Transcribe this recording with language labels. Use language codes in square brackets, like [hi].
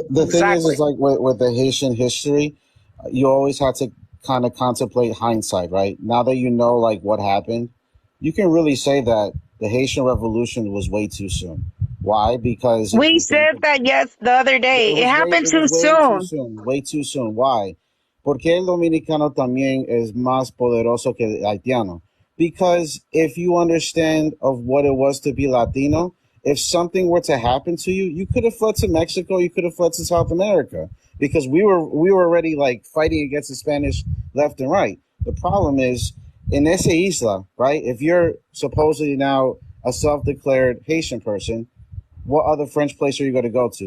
[en] The thing is like with the Haitian history, you always have to kind of contemplate hindsight, right? Now that you know like what happened, you can really say that the Haitian Revolution was way too soon. Why? Because we said that the other day. It happened too soon. Way too soon. Why? [es] Porque el dominicano también es más poderoso que el haitiano. [en] Because if you understand of what it was to be Latino, if something were to happen to you, you could have fled to Mexico, you could have fled to South America, because we were already like fighting against the Spanish left and right. The problem is in [es] esa isla, [en] right? If you're supposedly now a self-declared Haitian person, what other French place are you going to go to?